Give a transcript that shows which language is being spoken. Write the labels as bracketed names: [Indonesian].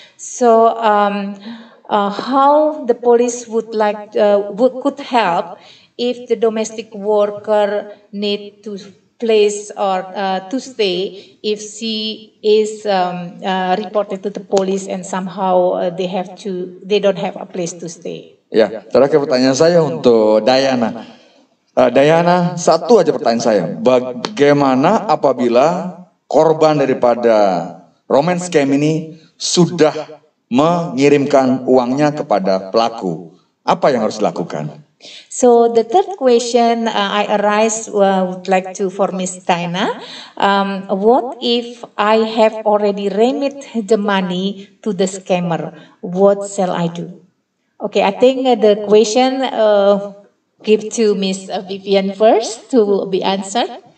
[English] So, how the police could help if the domestic worker need to place or to stay if she is reported to the police and somehow they don't have a place to stay. [Indonesian] Ya, terakhir pertanyaan saya untuk Diana. Diana, satu aja pertanyaan saya. Bagaimana apabila korban daripada romance scam ini sudah mengirimkan uangnya kepada pelaku? Apa yang harus dilakukan? [English] So the third question I would like to for Miss Diana. What if I have already remit the money to the scammer? What shall I do? Okay, I think the question give to Miss Vivian first to be answered.